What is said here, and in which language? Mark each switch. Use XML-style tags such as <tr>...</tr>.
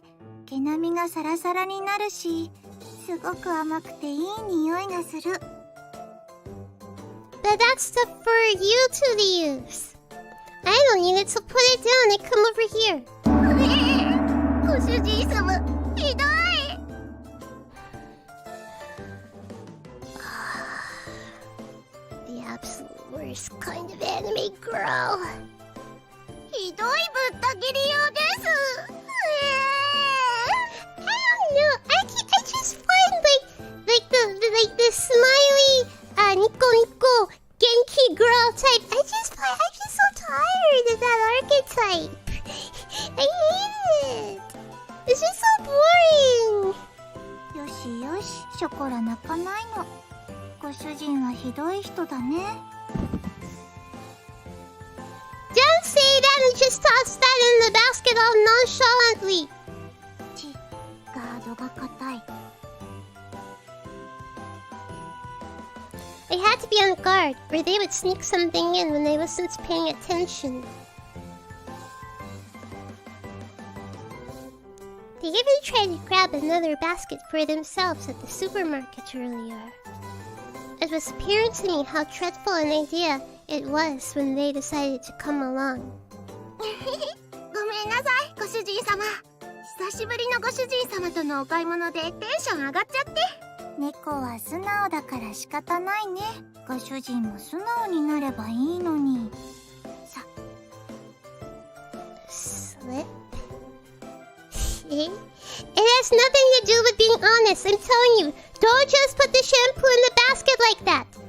<ja>これ、毛並みがサラサラになるし、すごく甘くていい匂いがする。</ja> <en>But that's stuff for you two to use. I don't need it, so put it down and come over here.</en> <ja>ご主人様、ひどい。</ja> <en>The absolute worst kind of anime girl.</en> <ja>ひどいぶった切りようです。</ja> <en>I don't know. I just find like the smiley, nico nico, genki girl type. I'm just so tired of that archetype. I hate it. It's just so boring.</en> <ja>よしよし、ショコラ泣かないの。ご主人はひどい人だね。</ja> <en>Don't say that and just toss that in the basket all nonchalantly.</en> <ja>ガードが硬い。</ja> <en>I had to be on guard, or they would sneak something in when I wasn't paying attention. They even tried to grab another basket for themselves at the supermarket earlier. It was apparent to me how dreadful an idea it was when they decided to come along.</en> <ja>ごめんなさい、ご主人様。久しぶりのご主人様とのお買い物でテンション上がっちゃって。猫は素直だから仕方ないね。ご主人も素直になればいいのに。さ。</ja> <en>Slip? It has nothing to do with being honest. I'm telling you, don't just put the shampoo in the basket like that.</en>